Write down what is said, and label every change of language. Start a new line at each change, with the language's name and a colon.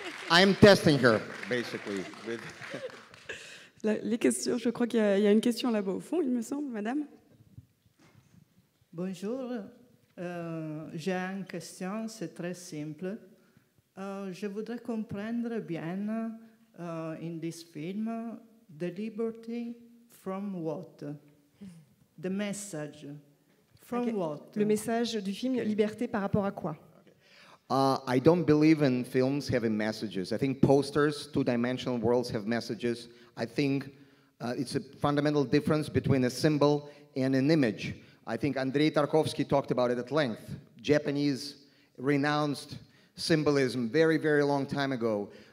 English: I'm testing her, basically.
French: Les questions, je crois qu'il y a une question là-bas au fond, il me semble, madame. Bonjour, j'ai une question, c'est très simple. Je voudrais comprendre bien,
English: in this film, the liberty from what? The message. From what?
French: Le message du film, liberté par rapport à quoi?
English: I don't believe in films having messages. I think posters, two-dimensional worlds have messages. I think it's a fundamental difference between a symbol and an image. I think Andrei Tarkovsky talked about it at length. Japanese renounced symbolism very, very long time ago.